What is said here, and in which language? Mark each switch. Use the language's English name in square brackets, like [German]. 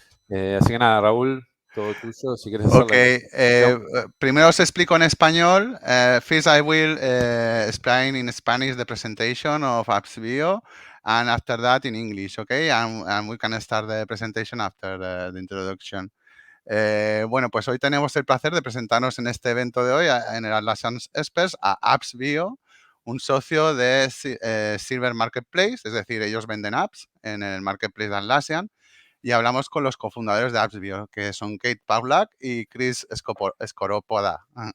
[Spanish] Así que nada, Raúl, todo tuyo, si quieres hacer la introducción. Primero os explico en español. [English] First I will explain in Spanish the presentation of Apps Bio, and after that in English, okay? And we can start the presentation after the introduction. [Spanish] Pues hoy tenemos el placer de presentarnos en este evento de hoy, en el Atlassian Experts, a Apps Bio, un socio de Silver Marketplace, es decir, ellos venden apps en el Marketplace de Atlassian. Y hablamos con los cofundadores de Apps Bio, que son Kate Pawlak y Chris Skoropoda.